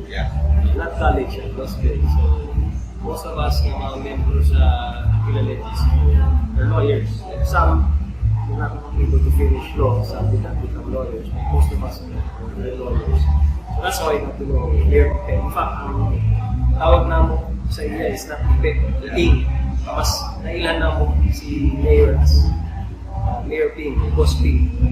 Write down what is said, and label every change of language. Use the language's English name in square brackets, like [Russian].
[English] Yeah. Not college, law school. So most of us, [Filipino] yung mga members sa Philaletis, [English] are lawyers. Some were not able to finish law, some did not become lawyers. Most of us are lawyers. So that's how I got to know Mayor Pipe. In fact, [Cebuano] ang tawag na mo sa iya [English] is not Pipe, Ping. [Cebuano] Mas nailan na mo si Mayor as Mayor Ping, Boss Ping.